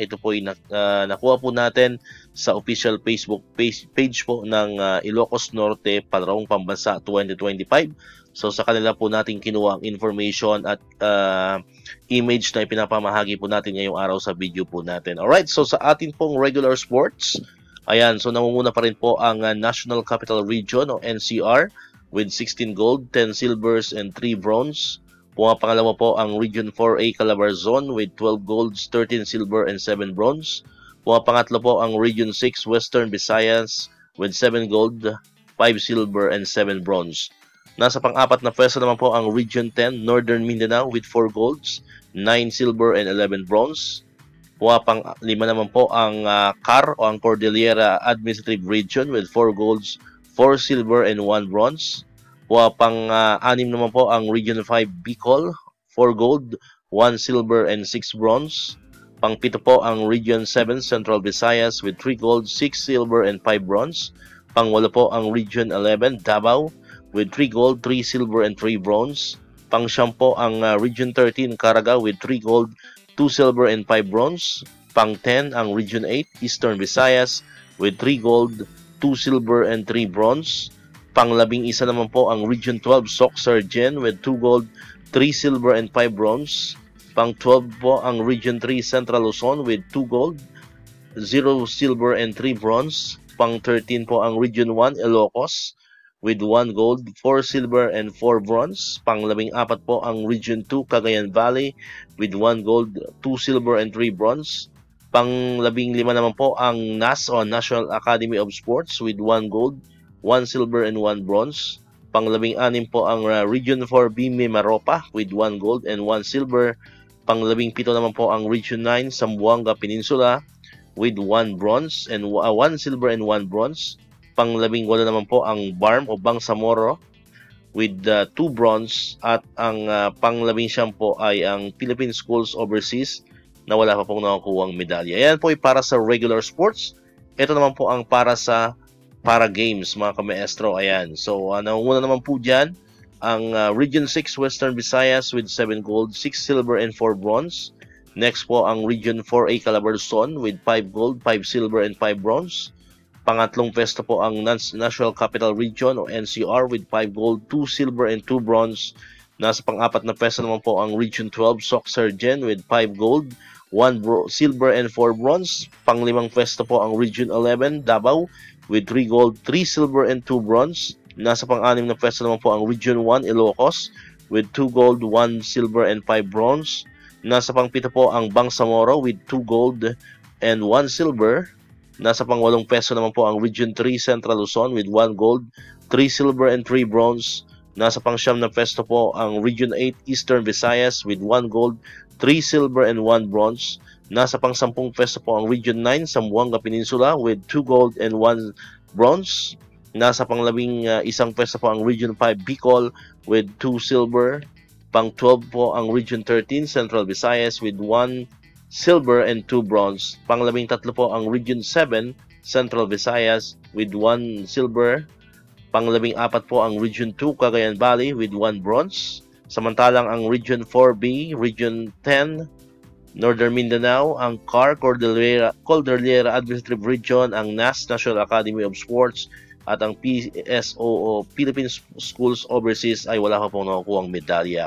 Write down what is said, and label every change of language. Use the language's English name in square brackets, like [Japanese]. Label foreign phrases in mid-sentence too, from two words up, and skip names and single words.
[Filipino] Ito po ay nakuha po natin sa [English] official Facebook page [Filipino] po ng Ilocos Norte Palarong Pambansa 2025. So sa kanila po natin kinuha ang information at image na ipinapamahagi po natin ngayong araw sa video po natin. Alright, so sa atin pong [English] regular sports, [Filipino] ayan, so namumuna pa rin po ang National Capital Region o NCR [English] with 16 gold, 10 silvers, and 3 bronze. [Filipino] Pumapangalawa po ang Region 4A Calabarzon [English] with 12 golds, 13 silver, and 7 bronze. [Filipino] Pumapangatlo po ang Region 6 Western Visayas [English] with 7 gold, 5 silver, and 7 bronze. [Filipino] Nasa pang-apat na pwesto naman po ang Region 10 Northern Mindanao [English] with 4 golds, 9 silver, and 11 bronze. [Filipino] Pumapang-lima naman po ang CAR o ang Cordillera Administrative Region [English] with 4 golds, 4 silver, and 1 bronze. [Filipino] Pang-anim naman po ang Region 5 Bicol, [English] 4 gold, 1 silver, and 6 bronze. [Filipino] Pang-pito po ang Region 7 Central Visayas [English] with 3 gold, 6 silver, and 5 bronze. [Filipino] Pang-walo po ang Region 11 Davao [English] with 3 gold, 3 silver, and 3 bronze. [Filipino] Pang-siyam po ang Region 13 Caraga [English] with 3 gold, 2 silver, and 5 bronze. [Filipino] Pang-10 ang Region 8 Eastern Visayas [English] with 3 gold, 2 silver, and 3 bronze. [Filipino] Pang-11 naman po ang Region 12 Soc-Sargen [English] with 2 gold, 3 silver, and 5 bronze. [Filipino] Pang-12 po ang Region 3 Central Luzon [English] with 2 gold, 0 silver, and 3 bronze. [Filipino] Pang-13 po ang Region 1 Ilocos [English] with 1 gold, 4 silver, and 4 bronze. [Filipino] Pang-14 po ang Region 2 Cagayan Valley [English] with 1 gold, 2 silver, and 3 bronze. [Filipino] Pang-15 naman po ang NAS o National Academy of Sports [English] with 1 gold, 1 silver, and 1 bronze. [Filipino] Pang-16 po ang Region 4B Mimaropa [English] with 1 gold and 1 silver. [Filipino] Pang-17 naman po ang Region 9 Zamboanga Peninsula [English] with 1 bronze and 1 silver and 1 bronze. [Filipino] Pang-18 naman po ang BARM o Bangsamoro [English] with 2 bronze. [Filipino] At ang pang-19 po ay ang Philippine Schools Overseas na wala pa pong nakukuhang medalya. Ayan po ay para sa [English] regular sports. [Filipino] Ito naman po ang para sa [English] para games [Filipino] mga kamaestro. Ayan, so nangunguna naman po dyan ang Region 6 Western Visayas [English] with 7 gold, 6 silver, and 4 bronze. [Filipino] Next po ang Region 4A Calabarzon [English] with 5 gold, 5 silver, and 5 bronze. [Filipino] Pangatlong pwesto po ang National Capital Region o NCR [English] with 5 gold, 2 silver, and 2 bronze. [Filipino] Nasa pang-apat na pwesto naman po ang Region 12 Soc-Sargen [English] with 5 gold, 1 silver, and 4 bronze. [Filipino] Panglimang pwesto po ang Region 11 Davao [English] with 3 gold, 3 silver, and 2 bronze. [Filipino] Nasa pang-anim na pwesto naman po ang Region 1 Ilocos [English] with 2 gold, 1 silver, and 5 bronze. [Filipino] Nasa pang-pito po ang Bangsamoro [English] with 2 gold and 1 silver. [Filipino] Nasa pang-walong pwesto naman po ang Region 3 Central Luzon [English] with 1 gold, 3 silver, and 3 bronze. [Filipino] Nasa pang-siyam na pwesto po ang Region 8 Eastern Visayas [English] with 1 gold, 3 silver, and 1 bronze. [Filipino] Nasa pang-10 pwesto po ang Region 9 Zamboanga Peninsula [English] with 2 gold and 1 bronze. [Filipino] Nasa pang-11 pwesto po ang Region 5 Bicol [English] with 2 silver. [Filipino] Pang-12 po ang Region 13 Central Visayas [English] with 1 silver and 2 bronze. [Filipino] Pang-13 po ang Region 7 Central Visayas [English] with 1 silver. [Filipino] Pang-14 po ang Region 2 Cagayan Valley [English] with 1 bronze. [Filipino] Samantalang ang Region 4B, Region 10 Northern Mindanao, ang CAR Cordillera Administrative Region, ang NAS National Academy of Sports, at ang PSO o Philippine Schools Overseas ay wala pa pong nakukuhang medalya.